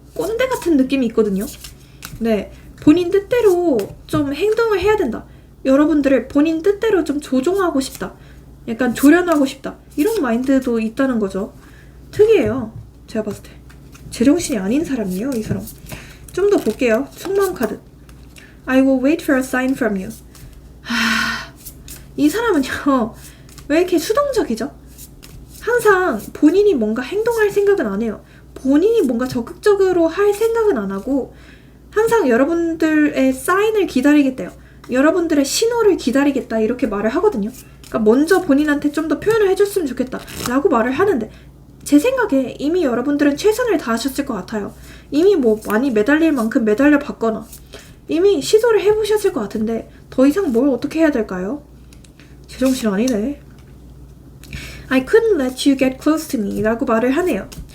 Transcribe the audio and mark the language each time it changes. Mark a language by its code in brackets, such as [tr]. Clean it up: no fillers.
[ko] 꼰대 같은 느낌이 있거든요. 네, 본인 뜻대로 좀 행동을 해야 된다. 여러분들을 본인 뜻대로 좀 조종하고 싶다. 약간 조련하고 싶다. 이런 마인드도 있다는 거죠. 특이해요. 제가 봤을 때. 제정신이 아닌 사람이에요, 이 사람. 좀 더 볼게요. 속마음 카드. [en] I will wait for a sign from you. [ko] 이 사람은요, 왜 이렇게 수동적이죠? 항상 본인이 뭔가 행동할 생각은 안 해요. 본인이 뭔가 적극적으로 할 생각은 안 하고 항상 여러분들의 사인을 기다리겠대요. 여러분들의 신호를 기다리겠다 이렇게 말을 하거든요. 그러니까 먼저 본인한테 좀 더 표현을 해줬으면 좋겠다 라고 말을 하는데 제 생각에 이미 여러분들은 최선을 다하셨을 것 같아요. 이미 뭐 많이 매달릴 만큼 매달려 봤거나 이미 시도를 해보셨을 것 같은데 더 이상 뭘 어떻게 해야 될까요? 제정신 아니네. [en] I couldn't let you get close to me [ko] 라고 말을 하네요.